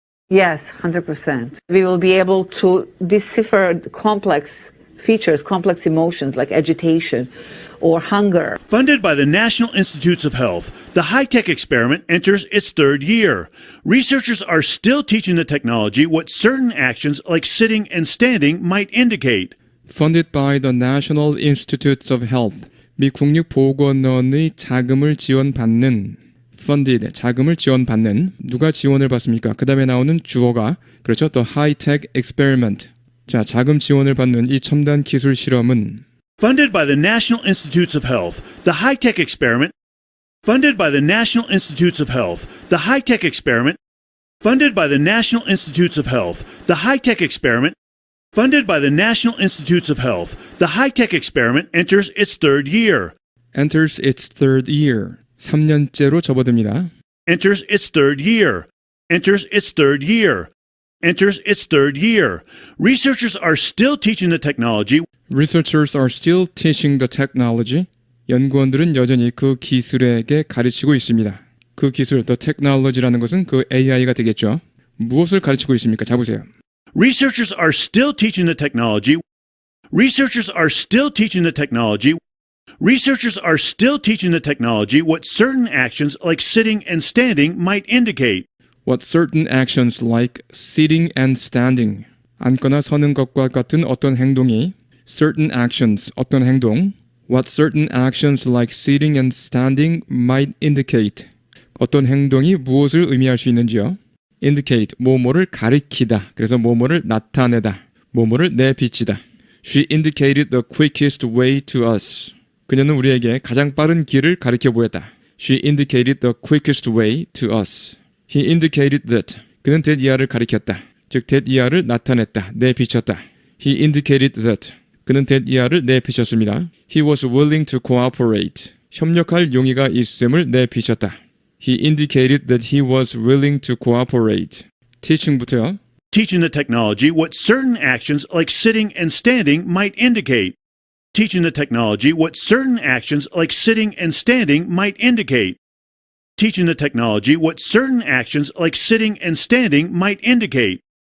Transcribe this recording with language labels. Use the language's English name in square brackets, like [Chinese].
[English] Yes, 100%. We will be able to decipher complex features, complex emotions like agitation or hunger. Funded by the National Institutes of Health, the high-tech experiment enters its third year. Researchers are still teaching the technology what certain actions like sitting and standing might indicate. Funded by the National Institutes of Health. [Korean] 미 국립보건원의 자금을 지원받는 funded, 자금을 지원받는. 누가 지원을 받습니까? 그 다음에 나오는 주어가 그렇죠. [English] The high-tech experiment. [Korean] 자, 자금 지원을 받는 이 첨단 기술 실험은 [English] Funded by the National Institutes of Health, the high-tech experiment. Funded by the National Institutes of Health, the high-tech experiment. Funded by the National Institutes of Health, the high-tech experiment. Funded by the National Institutes of Health, the high-tech experiment enters its third year. enters its third year. 3년째로 접어듭니다. Enters its third year. Enters its third year. Enters its third year. Researchers are still teaching the technology. Researchers are still teaching the technology. [Korean] 연구원들은 여전히 그 기술에게 가르치고 있습니다. 그 기술, the technology라는 것은 그 AI가 되겠죠. 무엇을 가르치고 있습니까? 잡으세요. [English] Researchers are still teaching the technology. Researchers are still teaching the technology. Researchers are still teaching the technology what certain actions like sitting and standing might indicate. What certain actions like sitting and standing, [Korean] 앉거나 서는 것과 같은 어떤 행동이 [English] certain actions, 어떤 행동 what certain actions like sitting and standing might indicate, [Korean] 어떤 행동이 무엇을 의미할 수 있는지요. indicate, 뭐뭐를 가리키다. 그래서 뭐뭐를 나타내다. 뭐뭐를 내비치다. [English] She indicated the quickest way to us. [Korean] 그녀는 우리에게 가장 빠른 길을 가리켜 보였다. [English] She indicated the quickest way to us. He indicated that. [Korean] 그는 that 이하를 가리켰다. 즉 that 이하를 나타냈다. 내비쳤다. [English] He indicated that. [Korean] 그는 that 이하를 내비쳤습니다. [English] He was willing to cooperate. [Korean] 협력할 용의가 있음을 내비쳤다. [English] He indicated that he was willing to cooperate. teaching부터요. Teaching the technology what certain actions like sitting and standing might indicate. Teaching the technology what certain actions like sitting and standing might indicate. Teaching the technology what certain actions like sitting and standing might indicate.